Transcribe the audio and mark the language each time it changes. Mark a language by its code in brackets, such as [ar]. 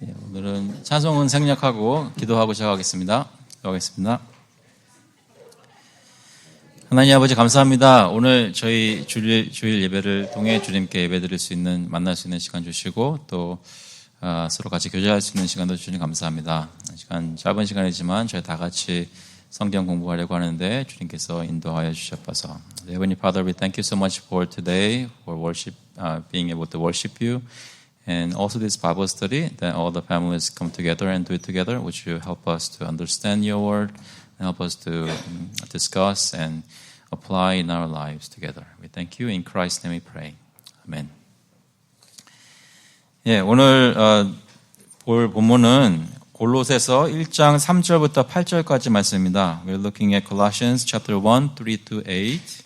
[ko] 오늘은 찬송은 생략하고 기도하고 시작하겠습니다. 기도하겠습니다. 하나님 아버지 감사합니다. 오늘 저희 주일 예배를 통해 주님께 예배드릴 수 있는, 만날 수 있는 시간 주시고 또 서로 같이 교제할 수 있는 시간도 주님 감사합니다. 짧은 시간이지만 저희 다 같이 성경 공부하려고 하는데 주님께서 인도하여 주셔서 [en] Heavenly Father, we thank you so much for today, for worship, being able to worship you, and also this Bible study that all the families come together and do it together. Would you help us to understand your word and help us to discuss and apply in our lives together. We thank you. In Christ's name we pray. Amen. [ko] 오늘 볼 본문은 골로새서 1장 3절부터 8절까지 말씀입니다. [en] We're looking at Colossians chapter 1, 3-8.